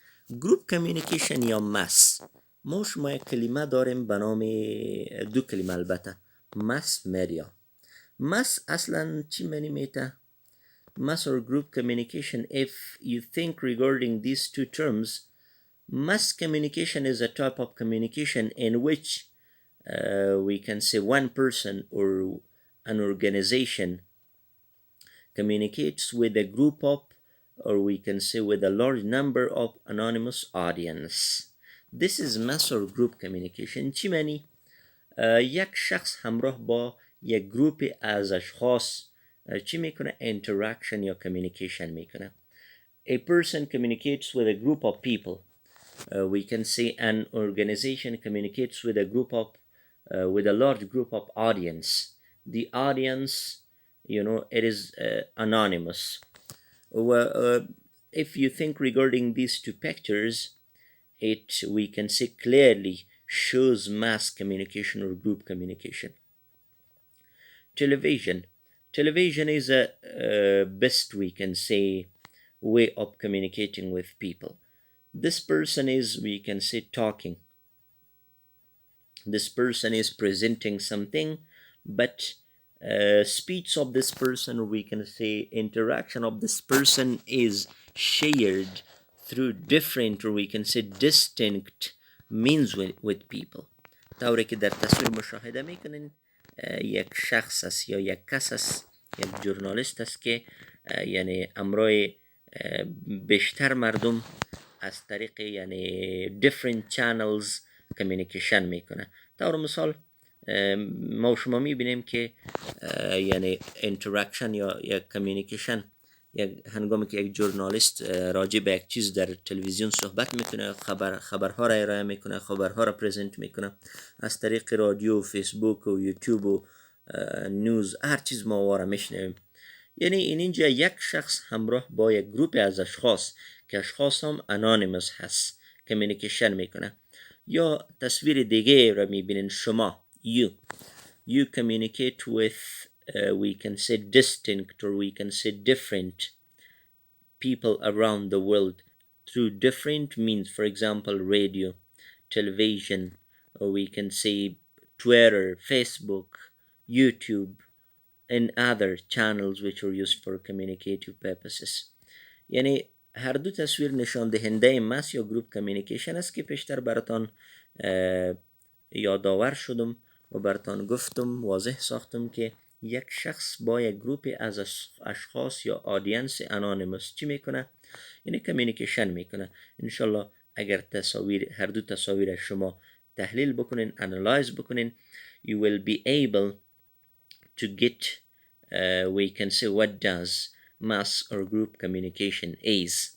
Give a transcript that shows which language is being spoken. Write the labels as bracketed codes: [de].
[en] group communication [fa] یا mass، ما شما یک کلمه داریم به نام، دو کلمه البته، mass media. [en] mass [fa] اصلا چی معنی میته؟ [en] mass or group communication, if you think regarding these two terms, mass communication is a type of communication in which we can say one person or an organization communicates with a group of, or we can say with a large number of anonymous audience. This is mass or group communication. [fa] چی معنی؟ یک شخص همراه با یک گروپ از اشخاص چی میکنه؟ interaction یا communication میکنه. [en] A person communicates with a group of people. We can say an organization communicates with a group of, with a large group of audience. The audience, you know, it is anonymous. If you think regarding these two pictures, it, we can say clearly shows mass communication or group communication. Television. Television is a best, we can say, way of communicating with people. This person is, we can say, talking. This person is presenting something, but speech of this person, or we can say interaction of this person, is shared through different, or we can say distinct means with people. [fa] طوری که در تصویر مشاهده میکنین یک شخص است یا یک کس است، یک ژورنالیست است که یعنی امروز بیشتر مردم از طریق یعنی [en] different channels [fa] communication میکنه. طور مثال ما و شما میبینیم که یعنی اینتراکشن یا یک کمیونیکیشن، یک هنگامی که یک ژورنالیست راجع به یک چیز در تلویزیون صحبت میکنه، خبرها را ارائه میکنه، خبرها را پرزنت میکنه از طریق رادیو و فیسبوک و یوتیوب و نیوز، هر چیز ما واره میشنویم. یعنی اینجا یک شخص همراه با یک گروپ از اشخاص که اشخاص هم انانیمس هست کمیونیکیشن میکنه. یا تصویر دیگه را میبینین شما، [en] you communicate with we can say distinct or we can say different people around the world through different means. For example, radio, television, or we can say Twitter, Facebook, YouTube, and other channels which are used for communicative purposes. [fa] یعنی هر دو تصویر نشان دهنده مس یا گروپ کمیونیکیشن است که پیشتر براتان یادآور شدم و براتان گفتم، واضح ساختم که یک شخص با یک گروپ از اشخاص یا آدینس انانیمس چی میکنه؟ یعنی کمیونیکیشن میکنه. انشالله اگر هر دو تصاویر شما تحلیل بکنین، انالایز بکنین، [en] you will be able to get we can say what does mass or group communication is.